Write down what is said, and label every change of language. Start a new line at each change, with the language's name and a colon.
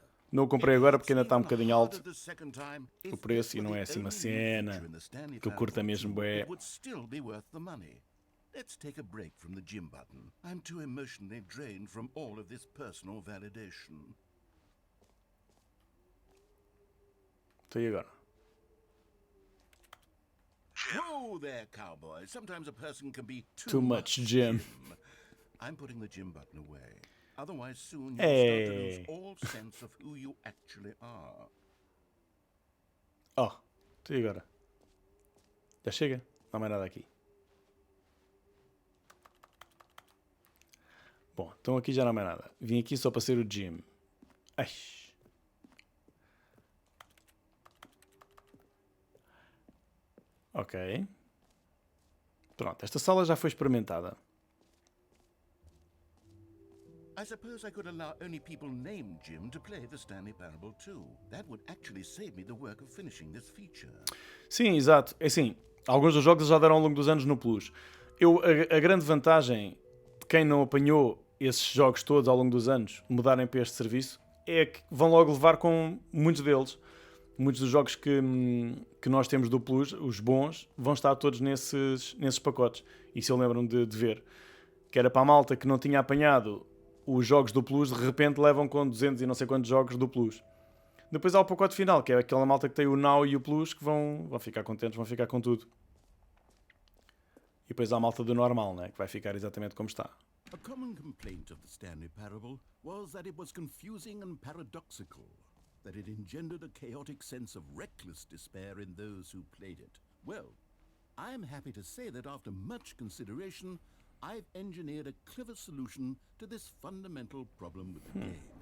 Portuguese: Não o comprei agora porque ainda está um bocadinho alto o preço e não é assim uma cena que eu curta mesmo bué.
English: It would still be worth the money. Let's take a break from the gym button. I'm too emotionally drained from all of this personal validation.
Portuguese: Então e agora?
English: Whoa there, cowboy. Sometimes a person can be Too much Jim. I'm putting the gym button away. Otherwise, soon you'll Hey. start to lose all sense of who you actually are.
Portuguese: Oh, então e agora? Já chega? Não há mais nada aqui. Bom, então aqui já não há mais nada. Vim aqui só para ser o Jim. Ai. Ok. Pronto, esta sala já foi experimentada.
English: I suppose I could allow only people named Jim to play the Stanley Parable 2. That would actually save me the work of finishing this feature.
Portuguese: Sim, exato. É assim, alguns dos jogos já deram ao longo dos anos no Plus. A grande vantagem de quem não apanhou esses jogos todos ao longo dos anos mudarem para este serviço, é que vão logo levar com muitos deles. Muitos dos jogos que nós temos do Plus, os bons, vão estar todos nesses pacotes. Isso eu lembro-me de ver. Que era para a malta que não tinha apanhado os jogos do Plus, de repente levam com 200 e não sei quantos jogos do Plus. Depois há o pacote final, que é aquela malta que tem o Now e o Plus, que vão ficar contentes, vão ficar com tudo. E depois há a malta do normal, né, que vai ficar exatamente como está.
English: A common complaint of the Stanley Parable was that it was confusing and paradoxical, that it engendered a chaotic sense of reckless despair in those who played it. Well, I am happy to say that after much consideration, I've engineered a clever solution to this fundamental problem with the game.